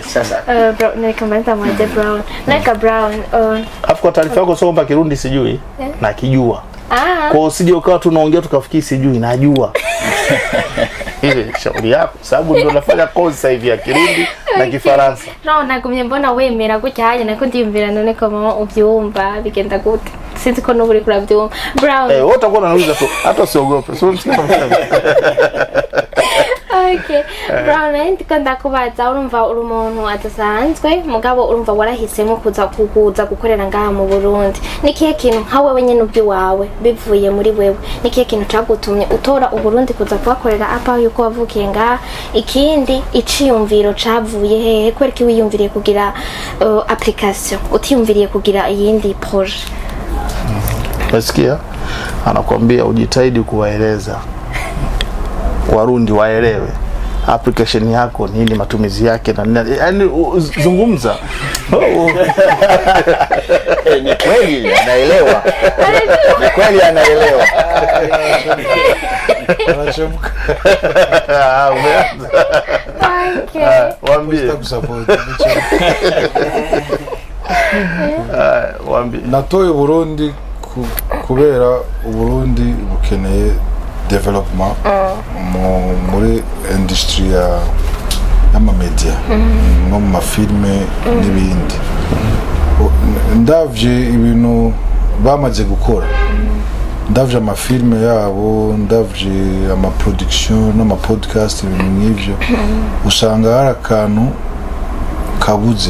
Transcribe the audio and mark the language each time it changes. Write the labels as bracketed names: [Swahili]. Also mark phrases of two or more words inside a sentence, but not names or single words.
[Swahili] Sasa nikamwambia mmoja Brown. Naika Brown. Afu kwa taarifa yako sio kwamba Kirundi sijui na kijua. Kwa usije ukawa tunaongea tukafikiri sijui, najua. Ile shauri yako sababu ndio nafanya course sasa hivi ya Kirundi na Kifaransa. [Rundi] Naona kumye mbona wemera gutya haje nako ndiyumvira none ko mama ubyumva bigenda gute. Sinzi ko nuburi kurabyumva. Brown. [Swahili] Wote utakuwa unauliza tu hata usiogope. [Rundi] Okay. Brown ndikanda kubaza urumva uri umuntu atasanzwe mugabo urumva warahisemo kuza gukorera ngaha mu Burundi. Nikihe kintu nkawe wenyene ubyiwawe bivuye muri wewe? Nikihe kintu cagutumye utora uburundi kuza kubakorera apa yuko wavukiye ngaha? Ikindi iciyumviro cavuye hehe? Kwereka wiyumviriye kugira application utiyumviriye kugira iyindi projet? [Swahili] Nasikia anakuambia ujitahidi kuwaeleza Warundi waelewe application yako nini, matumizi yake na nini, yani zungumza. Ni kweli anaelewa. Ni kweli anaelewa. Anachemka. Okay. Waambie kusupport. waambie [Rundi] Natoye Burundi kubera Burundi bukeneye development muri industry y'amamedia no mu mafilme n'ibindi. Ndavye ibintu bamaze gukora, ndavye amafilme yabo, ndavye amaproduction n'amapodcast, ibintu nk'ivyo usanga hari akantu kabuze.